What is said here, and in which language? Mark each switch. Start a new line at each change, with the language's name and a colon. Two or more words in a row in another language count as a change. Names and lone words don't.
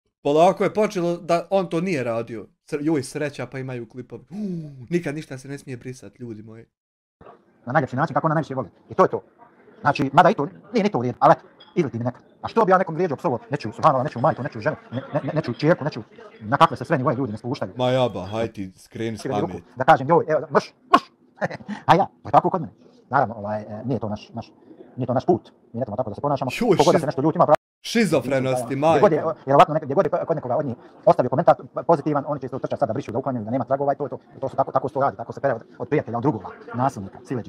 Bosnian: Polako je počelo da on to nije radio. Joj, sreća pa imaju klipovi. Nikad ništa se ne smije brisati, ljudi moji. Na najljepši način kako ona najviše voli. I to je to. Znači, mada i to, nije ni to u redu, ali eto, izleti mi nekad. A što bi ja nekom vrijeđao psovo, nečiju Subhanova, nečiju majku, nečiju ženu, nečiju čerku, nečiju, na kakve se sve nivoje ljudi ne spuštaju. Ma jaba, haj ti skreni s pameti. Da kažem, joj, evo, mrš. A ja, to je tako kod mene. Naravno, nije to naš put. Mi ne trebamo tako da se ponašamo. Kogod da se nešto ljutima, šizofrenosti, majka. Gdje god je kod nekoga od njih ostavio komentar pozitivan, oni će se utrčati sad da brišu, da uklanjaju, da nema tragova i to su tako se to radi, tako se pere od prijatelja, od drugova, nasilnika, sileđi.